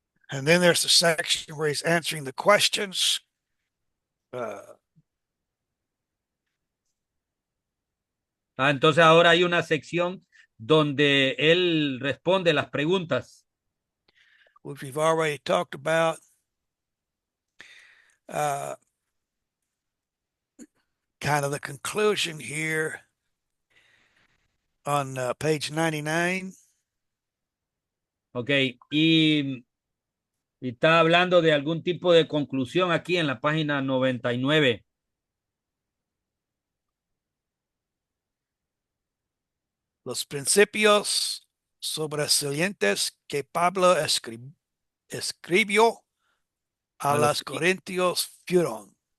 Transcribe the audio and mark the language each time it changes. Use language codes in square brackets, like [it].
[en] And then there's the section where he's answering the questions. [es] Entonces ahora hay una sección donde él responde las preguntas. [en] Which we've already talked about. Kind of the conclusion here on page 99. [es] Ok, y está hablando de algún tipo de conclusión aquí en la página 99. Los principios sobresalientes que Pablo escribió a los Corintios fueron.